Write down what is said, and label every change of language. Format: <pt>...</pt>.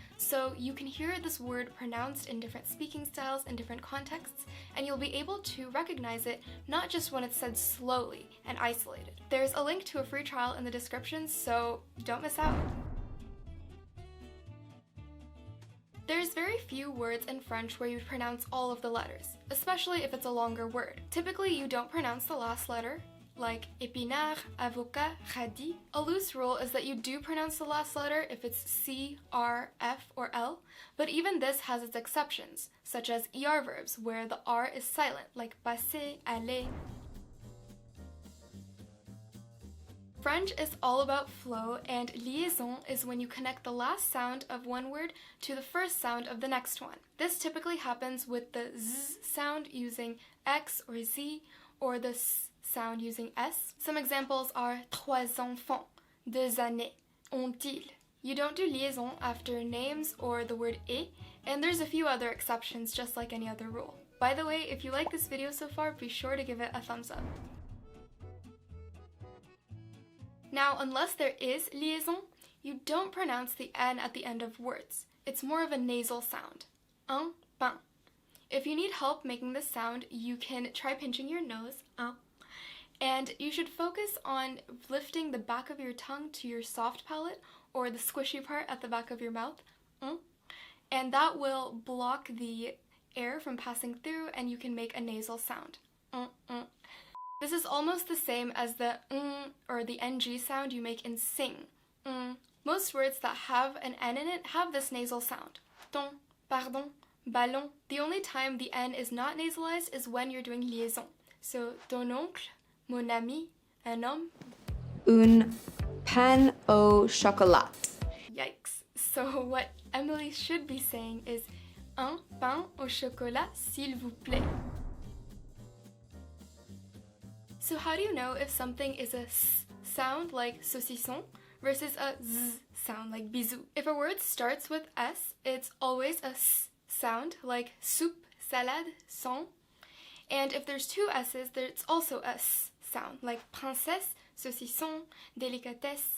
<en>So you can hear this word pronounced in different speaking styles and different contexts, and you'll be able to recognize it not just when it's said slowly and isolated. There's a link to a free trial in the description, so don't miss out. There's very few words in French where you pronounce all of the letters, especially if it's a longer word. Typically, you don't pronounce the last letter, like</en> <fr>épinard, avocat, radis.</fr> <en>A loose rule is that you do pronounce the last letter if it's C, R, F, or L, but even this has its exceptions, such as ER verbs where the R is silent, like passer, aller. French is all about flow, and liaison is when you connect the last sound of one word to the first sound of the next one. This typically happens with the Z sound using X or Z, or the S sound using S. Some examples are</en> <fr>trois enfants, 2 années, ont-ils.</fr> <en>You don't do liaison after names or the word et, and there's a few other exceptions just like any other rule. By the way, if you like this video so far, be sure to give it a thumbs up. Now, unless there is liaison, you don't pronounce the N at the end of words. It's more of a nasal sound.</en> <fr>Un pain.</fr> <en>If you need help making this sound, you can try pinching your nose. And you should focus on lifting the back of your tongue to your soft palate or the squishy part at the back of your mouth. And that will block the air from passing through and you can make a nasal sound. This is almost the same as the or the ng sound you make in sing. Most words that have an N in it have this nasal sound. Ton, pardon, ballon. The only time the N is not nasalized is when you're doing liaison. So,</en> <fr>ton oncle, mon ami, un homme. Un pain au chocolat.</fr> <en>Yikes. So what Emily should be saying is</en> <fr>un pain au chocolat, s'il vous plaît.</fr> <en>So how do you know if something is a S sound like saucisson versus a Z sound like bisou? If a word starts with S, it's always a S sound like soup, salade, sang. And if there's two S's, it's also a S sound like princesse, saucisson, délicatesse.</en>